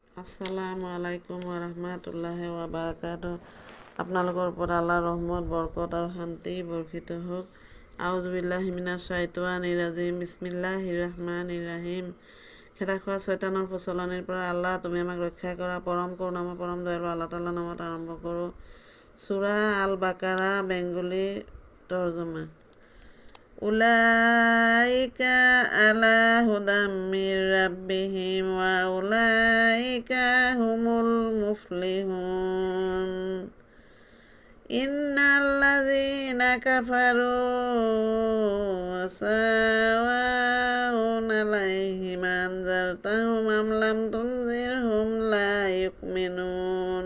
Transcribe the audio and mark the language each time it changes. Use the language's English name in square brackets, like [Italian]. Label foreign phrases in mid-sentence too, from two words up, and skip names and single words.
[Arabic] السلام عليكم ورحمة الله وبركاته. [Assamese] আপোনালোকৰ ওপৰত আল্লাহৰ ৰহমত, বৰকত আৰু শান্তি বৰ্ষিত হওক। [Arabic] أعوذ بالله من الشيطان الرجيم. بسم الله الرحمن الرحيم. [Assamese] খেদা খোৱা শয়তানৰ প্ৰচলনিৰ পৰা আল্লাহ তুমি আমাক ৰক্ষা কৰা। পৰম কৰুণাময় পৰম দয়ালু আল্লাহ তাআলাৰ নামত আৰম্ভ কৰোঁ। সূৰা আল বাকাৰা, বেঙ্গলী তৰ্জমা। [Arabic] أولئك على هدى من ربهم وأولئك هم المفلحون. إن الذين كفروا سواء عليهم أأنذرتهم أم لم تنذرهم لا يؤمنون.